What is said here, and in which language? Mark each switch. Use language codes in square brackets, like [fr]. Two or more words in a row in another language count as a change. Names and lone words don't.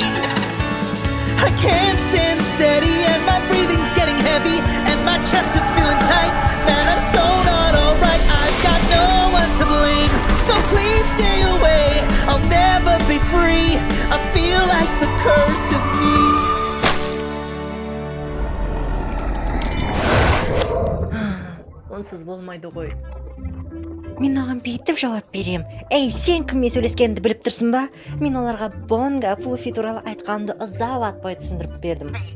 [en] I can't stand steady, and my breathing's getting heavy, and my chest is feeling tight. Man, I'm so not alright. I've got no one to blame, so please stay away. I'll never be free. I feel like the curse is me. [kk] Онсыз болмайды ғой. Мен оған бүйтіп жауап берем. Эй, сен кіммен сөйлескеніңді біліп тұрсың ба? Мен оларға Бонга Флуффи туралы айтқанымды ұзақ бойы түсіндіріп бердім.